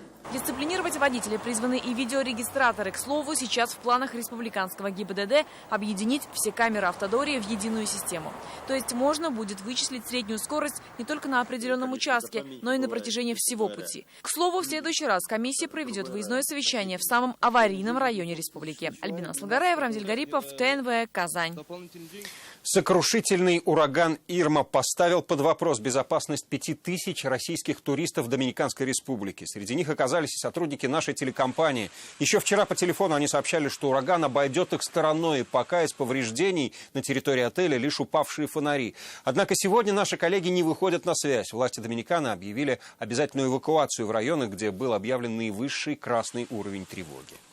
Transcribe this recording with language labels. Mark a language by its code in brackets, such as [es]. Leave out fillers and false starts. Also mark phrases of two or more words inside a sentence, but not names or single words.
[ru] Дисциплинировать водителей призваны и видеорегистраторы. К слову, сейчас в планах республиканского ГИБДД объединить все камеры автодории в единую систему. То есть можно будет вычислить среднюю скорость не только на определенном участке, но и на протяжении всего пути. К слову, в следующий раз комиссия проведет выездное совещание в самом аварийном районе республики. Альбина Асылгараева, Рамзиль Гарипов, ТНВ, Казань. Сокрушительный ураган Ирма поставил под вопрос безопасность 5000 российских туристов в Доминиканской республике. Среди них оказались и сотрудники нашей телекомпании. Еще вчера по телефону они сообщали, что ураган обойдет их стороной, пока из повреждений на территории отеля лишь упавшие фонари. Однако сегодня наши коллеги не выходят на связь. Власти Доминиканы объявили обязательную эвакуацию в районах, где был объявлен наивысший красный уровень тревоги.